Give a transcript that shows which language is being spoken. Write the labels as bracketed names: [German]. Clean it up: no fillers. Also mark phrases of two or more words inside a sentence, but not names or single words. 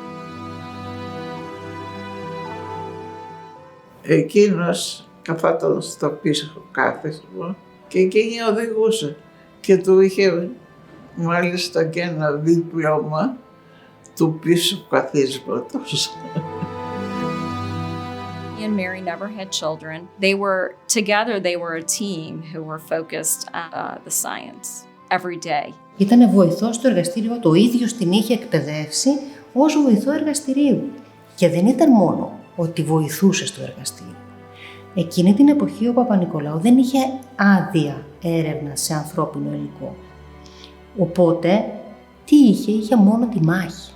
[Greek] Εκείνος καθόταν στο πίσω κάθισμα και εκείνη οδηγούσε και του είχε μάλιστα και ένα δίπλωμα του πίσω καθίσματος. [English] He and Mary never had children. They were together, they were a team who were focused on the science every day. [Greek] Ήτανε βοηθός στο εργαστήριο, το ίδιο την είχε εκπαιδεύσει ως βοηθό εργαστηρίου. Και δεν ήταν μόνο ότι βοηθούσε στο εργαστήριο. Εκείνη την εποχή ο Παπα-Νικολάου δεν είχε άδεια έρευνα σε ανθρώπινο υλικό. Οπότε, τι είχε μόνο τη μάχη.